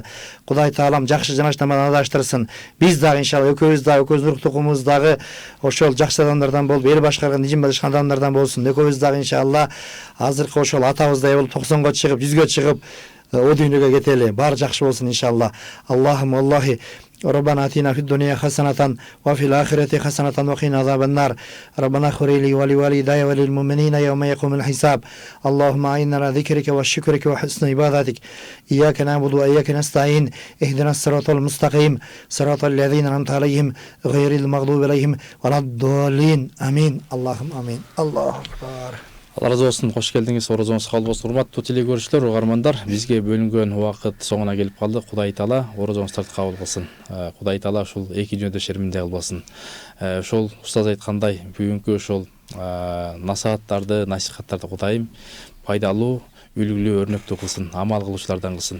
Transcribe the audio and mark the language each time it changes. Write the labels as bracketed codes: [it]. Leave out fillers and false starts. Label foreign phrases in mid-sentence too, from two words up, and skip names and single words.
[ky] Кудай таалам жакшы жаначтар менен адаштырсын. Биз дагы иншалла экөөбүздүн урук тукумубуз дагы ошол жакшы адамдардан болуп, эл башкарган, дин башкарган адамдардан болсун. Экөөбүз дагы иншалла азыркы ошол атабыздай болуп 90го чыгып, 100гө чыгып, о дүйнөгө кетели. Баары жакшы болсун иншалла. [ar] اللهم الله ربنا آتنا في الدنيا حسنة وفي الآخرة حسنة وقنا عذاب النار ربنا اغفر لي ولوالدي وللمؤمنين يوم يقوم الحساب اللهم أعنا على ذكرك وشكرك وحسن عبادتك إياك نعبد وإياك نستعين اهدنا الصراط المستقيم صراط الذين أنعمت عليهم غير المغضوب عليهم ولا الضالين آمين اللهم آمين الله أكبر. [kk] Алла разы болсын, қош келдіңіз, оразаңыз қабыл болсын. [ky] Урматтуу телекөрүүчүлөр, угармандар, бизге бөлүнгөн убакыт соңуна келип калды. Кудай таала оразаңыздарды кабыл кылсын. Кудай таала ушул эки дүйнөдө шерминде кылбасын. Ошол устаз айткандай, бүгүнкү ошол насихаттарды Кудайым пайдалуу, үлгүлүү, өрнөктүү кылсын, амал кылуучулардан кылсын.